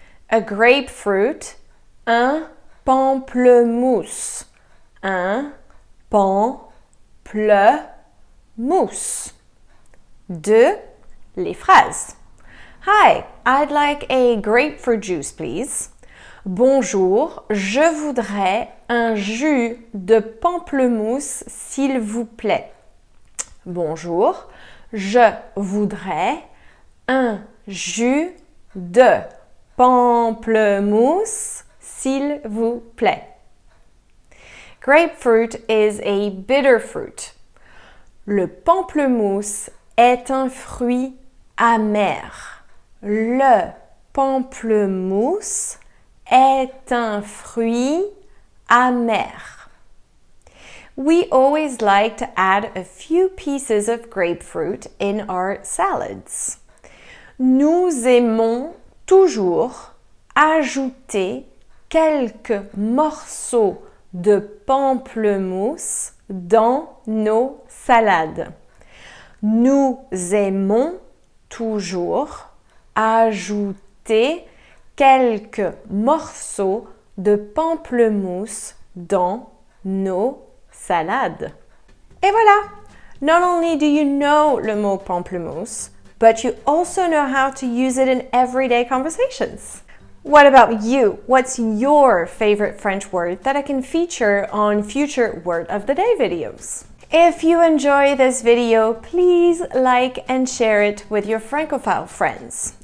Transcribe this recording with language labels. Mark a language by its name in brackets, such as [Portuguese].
[English] A grapefruit. [French] Un pamplemousse. Un pamplemousse. 2. Les phrases. [English] Hi, I'd like a grapefruit juice, please. [French] Bonjour, je voudrais un jus de pamplemousse, s'il vous plaît. Bonjour, je voudrais un jus de pamplemousse, s'il vous plaît. [English] Grapefruit is a bitter fruit. [French] Le pamplemousse est un fruit amer. Le pamplemousse est un fruit amer. [English] We always like to add a few pieces of grapefruit in our salads. [French] Nous aimons toujours ajouter quelques morceaux de pamplemousse dans nos salades. Nous aimons toujours ajouter quelques morceaux de pamplemousse dans nos salades. Et voilà! [English] Not only do you know [French] le mot pamplemousse, [English] but you also know how to use it in everyday conversations. What about you? What's your favorite French word that I can feature on future Word of the Day videos? If you enjoy this video, please like and share it with your Francophile friends.